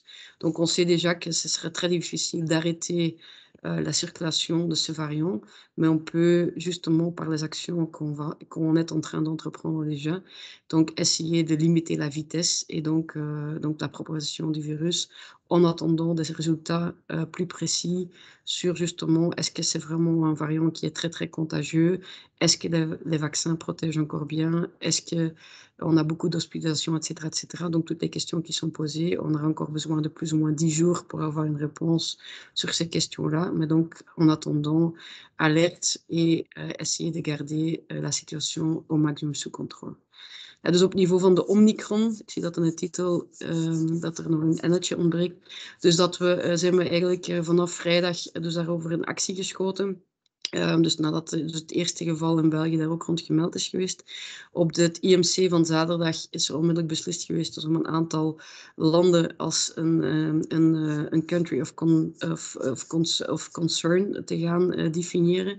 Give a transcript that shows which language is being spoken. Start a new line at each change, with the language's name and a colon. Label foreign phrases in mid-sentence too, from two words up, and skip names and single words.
French: Donc on sait déjà que ce serait très difficile d'arrêter la circulation de ce variant, mais on peut justement par les actions qu'on est en train d'entreprendre déjà, donc essayer de limiter la vitesse et donc la propagation du virus en attendant des résultats plus précis sur justement est-ce que c'est vraiment un variant qui est très très contagieux, est-ce que les vaccins protègent encore bien, est-ce qu'on a beaucoup d'hospitalisations, etc., etc. Donc toutes les questions qui sont posées, on aura encore besoin de plus ou moins 10 jours pour avoir une réponse sur ces questions-là. Mais donc en attendant, alerte et essayer de garder la situation au maximum sous contrôle.
Dutch: Ja, dus op niveau van de Omicron, ik zie dat in de titel dat er nog een n'tje ontbreekt. Dus zijn we eigenlijk vanaf vrijdag dus daarover in actie geschoten. Dus nadat dus het eerste geval in België daar ook rond gemeld is geweest. Op het IMC van zaterdag is er onmiddellijk beslist geweest dus om een aantal landen als een
English: country of concern
Dutch: te gaan definiëren.